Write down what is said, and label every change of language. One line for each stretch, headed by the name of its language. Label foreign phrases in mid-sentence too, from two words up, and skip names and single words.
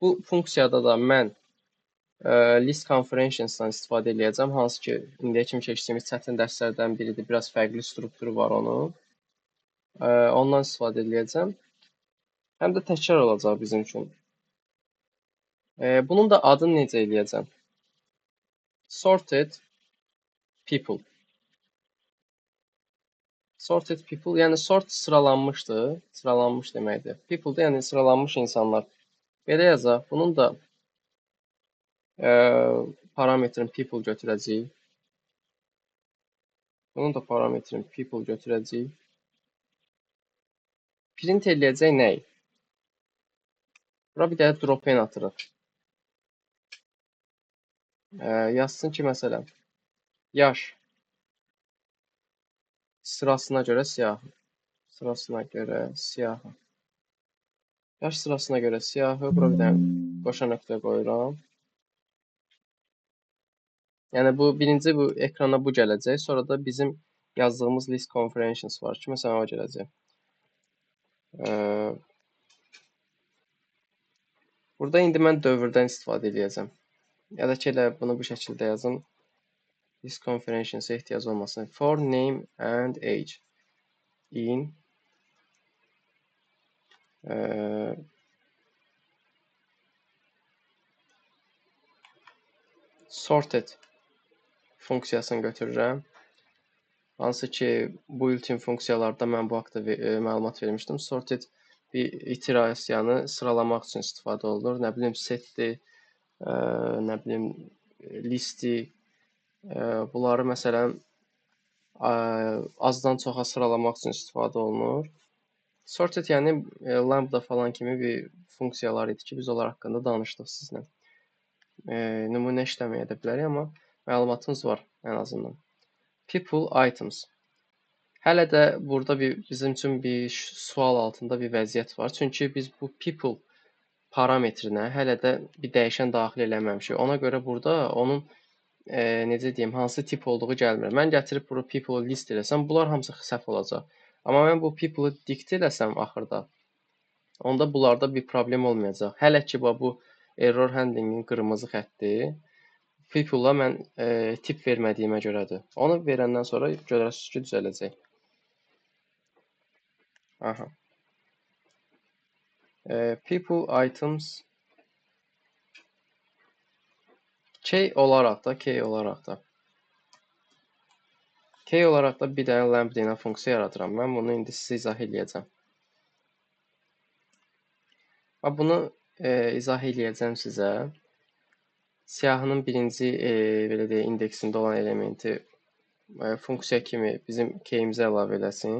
Azerbaijani: Bu funksiyada da mən
English: list conferential-
Azerbaijani: dan istifadə edəcəm, hansı ki, indiyə kimi keçdiyimiz çətin dərslərdən biridir. Biraz fərqli strukturu var onun. Ondan istifadə edəcəm. Həm də təkrar olacaq bizim üçün. Bunun da adını necə eləyəcəm?
English: Sorted people. Sorted people,
Azerbaijani: yəni sort sıralanmışdır. Sıralanmış deməkdir. People da yəni sıralanmış insanlar. Belə yazaq. Bunun da parametrin people götürəcəyik. Bunun da parametrin people götürəcəyik. Print eləyəcək nəyi? Bura bir dənə drop-in atırıq. Yazsın ki, məsələn, yaş sırasına görə siyahı. Sırasına görə siyahı. Yaş sırasına görə siyahı. Bura bir dənə qoşa nöqtə qoyuram. Yəni birinci bu ekrana bu gələcək. Sonra da bizim yazdığımız
English: list conferences
Azerbaijani: var ki, məsələn o gələcək. Burada indi mən dövrdən istifadə edəcəm. Ya da ki, elə bunu bu şəkildə yazım.
English: List conferences-
Azerbaijani: ə ehtiyac olmasın.
English: For name and age in sorted
Azerbaijani: funksiyasını götürürəm. Hansı ki, bu ilkin funksiyalarda mən bu haqda məlumat vermişdim. Sorted bir iterasiyanı sıralamaq üçün istifadə olunur. Nə bilim, setdir, nə bilim, listi. Bunları məsələn azdan çoxa sıralamaq üçün istifadə olunur. Sorted yəni lambda falan kimi bir funksiyalar idi ki, biz onlar haqqında danışdıq sizlə. Nümunə işləməyə də bilərik, amma məlumatımız var ən azından.
English: People, items.
Azerbaijani: Hələ də burada bizim üçün bir sual altında bir vəziyyət var. Çünki biz bu people parametrinə hələ də bir dəyişən daxil eləməmişik. Ona görə burada onun necə deyim, hansı tip olduğu gəlmir. Mən gətirib bura
English: people list
Azerbaijani: eləsəm, bunlar hamısı səhv olacaq. Amma mən bu people-ı dict eləsəm axırda, onda bunlarda bir problem olmayacaq. Hələ ki, bu
English: error handlingin
Azerbaijani: qırmızı xətti people-a mən tip vermədiyimə görədir. Onu verəndən sonra görərsiniz ki, düzələcək. Aha.
English: People, items key
Azerbaijani: olaraq da bir dənə lambda funksiya yaradıram. Mən bunu indi sizə izah eləyəcəm. Bunu izah eləyəcəm sizə. Siyahının birinci belə deyək, indeksində olan elementi funksiya kimi bizim keyimizə əlavə eləsin.